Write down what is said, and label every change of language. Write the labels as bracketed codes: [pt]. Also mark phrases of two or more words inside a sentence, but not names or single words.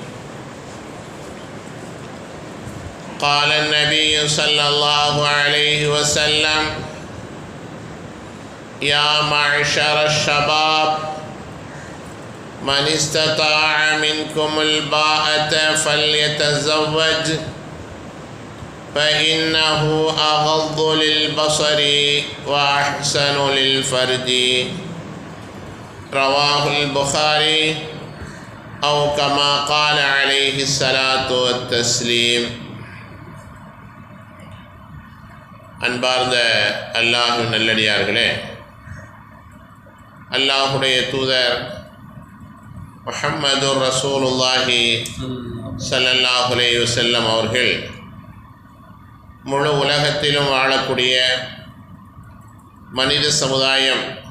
[ar] قال النبي صلى الله عليه وسلم: يا معشر الشباب من استطاع منكم الباءة فليتزوج فإنه أغض للبصر وأحسن للفرج. رواه البخاري أو كما قال عليه الصلاة والتسليم. [ta] அன்பார்ந்த அல்லாஹ்வின் நல்லடியார்களே, அல்லாஹுடைய தூதர் முஹம்மது [ar] رسول الله صلى الله عليه وسلم [ta] அவர்கள் முழு உலகத்திலும் வாழக்கூடிய மனித சமுதாயம்